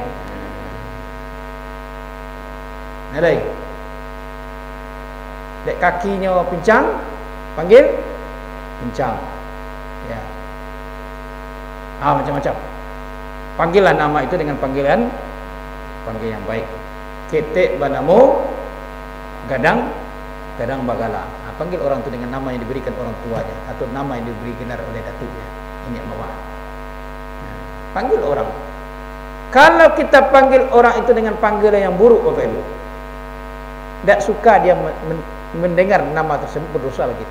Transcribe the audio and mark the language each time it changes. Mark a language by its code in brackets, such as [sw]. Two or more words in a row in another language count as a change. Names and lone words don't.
[id] Nalai. Dek, kakinya pincang, panggil pincang. Ya. Macam-macam. Panggilan nama itu dengan panggilan yang baik. [min] Ketek banamo, gadang bagala. [id] Panggil orang itu dengan nama yang diberikan orang tuanya atau nama yang diberikan oleh datuknya. Ini mawar. Panggil orang. Kalau kita panggil orang itu dengan panggilan yang buruk, Bapak Ibu, tidak suka dia mendengar nama tersebut, berdosa kita.